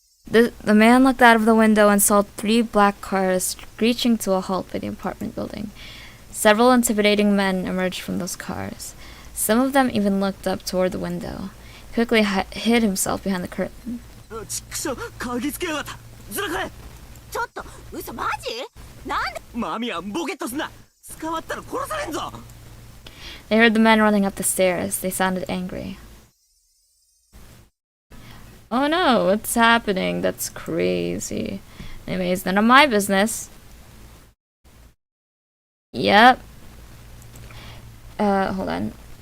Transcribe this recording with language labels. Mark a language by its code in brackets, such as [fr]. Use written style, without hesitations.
[en] The man looked out of the window and saw 3 black cars screeching to a halt by the apartment building. Several intimidating men emerged from those cars. Some of them even looked up toward the window. He quickly hid himself behind the curtain. [ja] ちくしょう、嗅ぎつけやがった。ずらかれ。ちょっと、嘘マジ？なんで？マミはボケっとすな。捕まったら殺されんぞ。 [en] They heard the men running up the stairs. They sounded angry. Oh no, what's happening? That's crazy. Anyways, none of my business. Yep. Hold on.